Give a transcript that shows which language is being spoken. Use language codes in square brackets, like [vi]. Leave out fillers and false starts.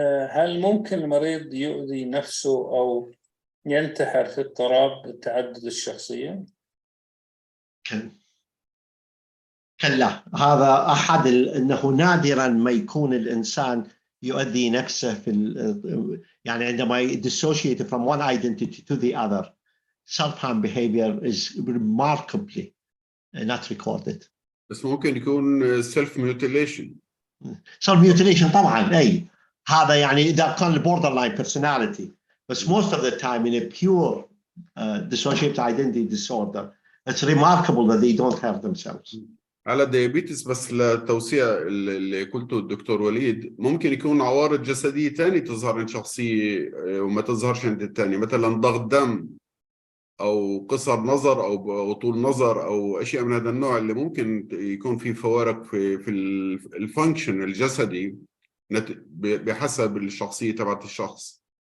[ar] هل ممكن المريض يؤذي نفسه أو ينتحر في اضطراب التعدد الشخصية؟ كلا، هذا أحد أنه نادرا ما يكون الإنسان يؤذي نفسه في يعني عندما [en] dissociate from one identity to the other. Self-harm behavior is remarkably not recorded. [ar] بس ممكن يكون [en] self mutilation. self mutilation [ar] طبعا أي هذا يعني إذا كان [en] borderline personality، بس most of the time in a pure dissociative identity disorder it's remarkable that they don't have themselves. [ar] على الديابيتس بس للتوسيع اللي قلته الدكتور وليد، ممكن يكون عوارض جسدية تانية تظهر عند شخصية وما تظهرش عند التاني، مثلا ضغط دم أو قصر نظر أو طول نظر أو أشياء من هذا النوع اللي ممكن يكون في فوارق في الفانكشن الجسدي بحسب الشخصية تبعت الشخص.